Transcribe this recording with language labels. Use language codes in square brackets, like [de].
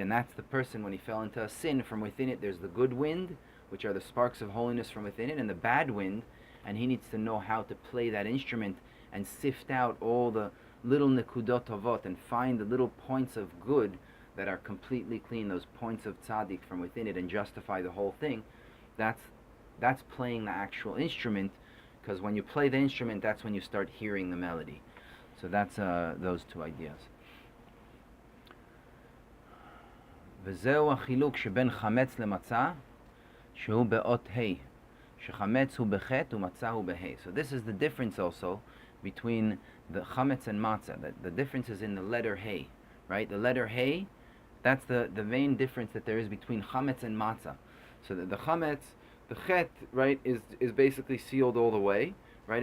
[en] And that's the person when he fell into a sin. From within it there's the good wind, which are the sparks of holiness from within it, and the bad wind, and he needs to know how to play that instrument and sift out all the little nekudot tovot and find the little points of good that are completely clean, those points of tzaddik from within it, and justify the whole thing. That's playing the actual instrument, because when you play the instrument, that's when you start hearing the melody. So that's those two ideas. [he] וזהו החילוק שבין חמץ למצה, שהוא באות ה', שחמץ הוא בחטא ומצה הוא בה'. [en] So this is the difference also between the chametz and matzah. The difference is in the letter hey, right? The letter hey, that's the main difference that there is between chametz and matzah. So the chametz, the chet, right, is basically sealed all the way, right?